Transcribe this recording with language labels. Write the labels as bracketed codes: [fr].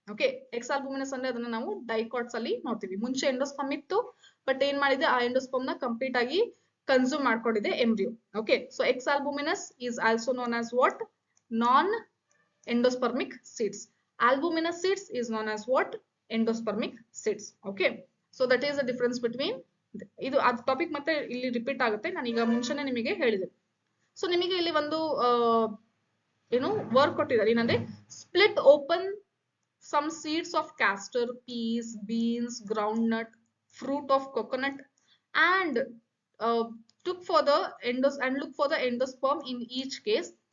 [kn] Okay, ex albuminous ಅಂದ್ರೆ ಅದನ್ನ ನಾವು ಡೈಕಾಟ್ಸ್ ಅಲ್ಲಿ ನೋಡ್ತೀವಿ. ಮುಂಚೆ ಎಂಡೋಸ್ಪರ್ಮ್ ಇತ್ತು, ಬಟ್ ಏನ್ ಮಾಡಿದೆ, ಆ ಎಂಡೋಸ್ಪರ್ಮ್ ನ ಕಂಪ್ಲೀಟ್ ಆಗಿ ಕನ್ಸ್ಯೂಮ್ ಮಾಡ್ಕೊಂಡಿದೆ embryo. [en] Okay, so exalbuminous is also known as what, non endospermic seeds. Albuminous seeds is known as what, endospermic seeds. Okay, so that is the difference between. [kn] ಇದು ಆ topic ಮತ್ತೆ ಇಲ್ಲಿ repeat ಆಗುತ್ತೆ, ನಾನು ಈಗ ಮುಂಚೆನೆ ನಿಮಗೆ ಹೇಳಿದೆ. ಸೊ ನಿಮಗೆ ಇಲ್ಲಿ ಒಂದು ಏನು ವರ್ಕ್ ಕೊಟ್ಟಿದ್ದಾರೆ, ಏನಂದ್ರೆ [en] Split open some seeds of castor, peas, beans, groundnut, fruit of coconut, and look for the endosperm in each case.